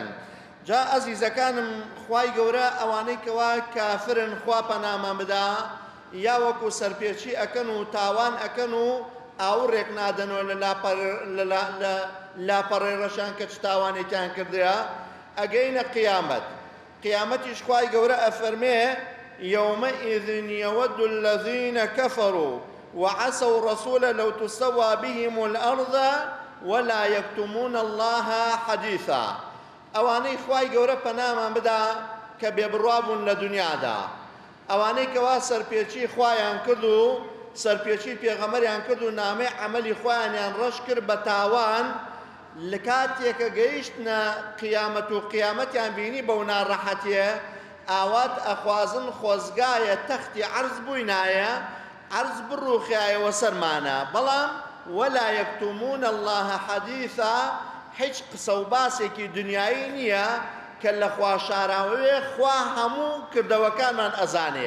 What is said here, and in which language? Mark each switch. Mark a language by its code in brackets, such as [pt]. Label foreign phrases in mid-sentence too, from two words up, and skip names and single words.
[ckb] جا ئەزیزەکانم، خوای گەورە ئەوانەی کەوا کافرن خوا پەنامان بدا، یا وەکو سەرپێچی ئەکەن و تاوان ئەکەن و ئاوڕێک نادەنەوە لە لاپەڕێ ڕەشان کە چ تاوانێکیان کردەیە، ئەگەینە قیامەت. قیامەتیش خوای گەورە ئەفەرمێ [ar] يومئذ يود الذين كفروا وعصوا الرسول لو تسوى بهم الأرض ولا يكتمون الله حديثا. [ckb] ئەوانەی خوای گەورە پەنامان بدا کە بێبڕوابوون لە دنیادا، ئەوانەی کەوا سەرپێچی خوایان کرد و سەرپێچی پێغەمبەریان کرد و نامەی عەمەلی خۆیانیان ڕەش کرد بە تاوان، لە کاتێکە گەیشتنە قیامەت و قیامەتیان بینی بەو ناڕەحەتیە، ئاوات ئەخوازن خۆزگایە تەختی عەرز بووینایە، عەرز بڕوخایەوە سەرمانە، بەڵام [ar] وەلا یەکتومون الله حەدیثا، [ckb] هیچ قسە و باسێکی دنیایی نییە کە لە خوا شاراوەوێ خوا هەموو کردەوەکانمان ئەزانێ.